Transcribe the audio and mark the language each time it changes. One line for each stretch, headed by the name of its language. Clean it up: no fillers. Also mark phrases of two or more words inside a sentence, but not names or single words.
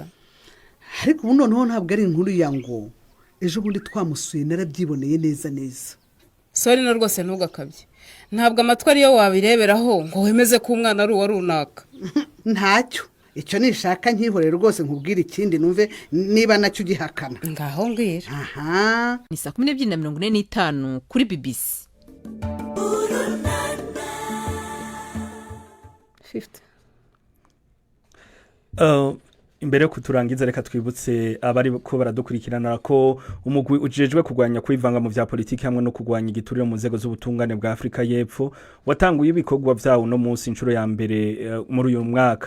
Kinyarwanda: Ariko ubu noneho ntabwo ari inkuru ya ngo ejo bundi twamusuye narabyiboneye neza. Sori no rwose ntugakabye. Ntabwo amatwi ariyo wabireberaho ngo wemeze ko umwana ari uwa runaka. Ntacyo. Icyo nishaka nkihorera rwose nkubwira ikindi numve niba nacyo ugihakana. Ngaho mbwira. Aha. Ni 12:45 kuri BBC. 50.
Rundi: Imbere yo kuturangiza reka twibutse abari ko baradukurikirana ko umugwi ujejwe kugwanya kwivanga mu vya politiki hamwe no kugwanya igiturire mu nzego z'ubutungane bwa Afrika y'Epfo watanguye ibikorwa vyawo no munsi incuro ya mbere muri uyu mwaka.